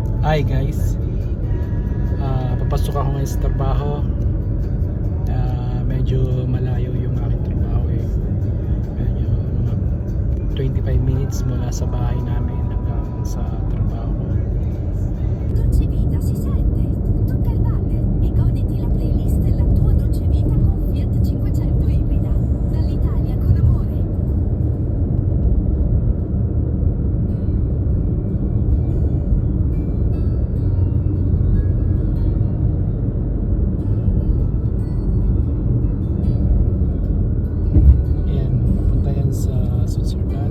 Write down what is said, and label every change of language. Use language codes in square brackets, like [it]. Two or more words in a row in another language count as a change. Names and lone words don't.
[tl] Hi guys, papasok ako ngayon sa trabaho. Medyo malayo yung aking trabaho eh. Medyo mga 25 minutes mula sa bahay namin hanggang sa trabaho ko. [it] Dolce Vita si sente, tocca il water e goditi la playlist della tua Dolce Vita con Fiat 500 ibrida, dall'Italia con amore. [tl] Yan, papunta yan sa Switzerland.